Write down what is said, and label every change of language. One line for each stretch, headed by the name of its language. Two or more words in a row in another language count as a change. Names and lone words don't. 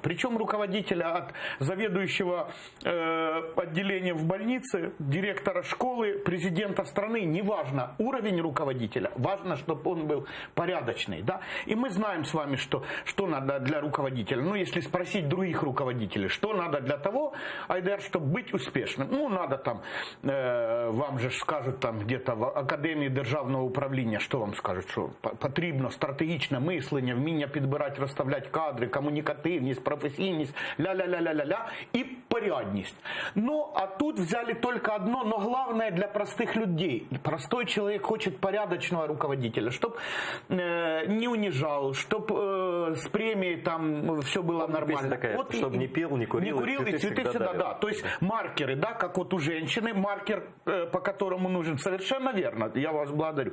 Russian: Причем руководителя от заведующего отделения в больнице, директора школы, президента страны, неважно уровень руководителя, важно, чтобы он был порядочный. Да? И мы знаем с вами, что надо для руководителя. Если спросить других руководителей, что надо для того, Айдар, чтобы быть успешным. Надо там, вам же скажут там где-то в
Ukrainian: Академії державного управління, що вам скажуть, що потрібно стратегічне мислення, вміння підбирати, розставляти кадри, комунікативність, професійність, ля-ля-ля-ля-ля-ля і порядність.
Russian: А тут взяли только одно, но главное для простых людей. Простой человек хочет порядочного руководителя, чтобы не унижал, чтобы с премией там все было нормально. Такая, вот чтобы не пил, не курил, и цветы всегда, да. То есть маркеры, да, как вот у женщины, маркер, по которому нужен, совершенно верно, я вас благодарю.